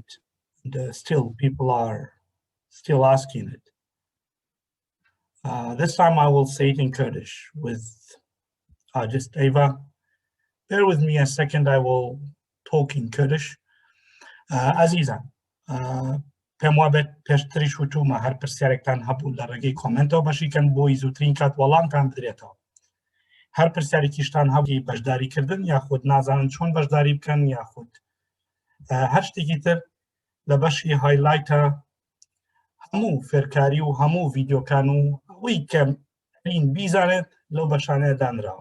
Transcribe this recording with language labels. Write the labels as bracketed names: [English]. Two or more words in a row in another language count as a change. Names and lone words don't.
[English] Still, people are still asking it. This time I will say it in Kurdish with just Ava. Bear with me a second. I will talk in Kurdish. [Central Kurdish] Azizan, پێم پێشتریش وتومە هەر پرسیارێکتان هەبوو لە ڕێگەی کۆمنتەوە بەشیکەن بۆی زووترین کات وەڵامتان بدرێتەوە. هەر پرسیارێکیشتان هەبووی بەشداریکردن یاخود نازانن چۆن بەشداری بکەن یاخود هەر شتێکی تر لە بەشی هایلایتە هەموو فێرکاری و هەموو ڤیدیۆکان و ئەوەی کە بیزانێت لەو بەشانەیە دانراوە.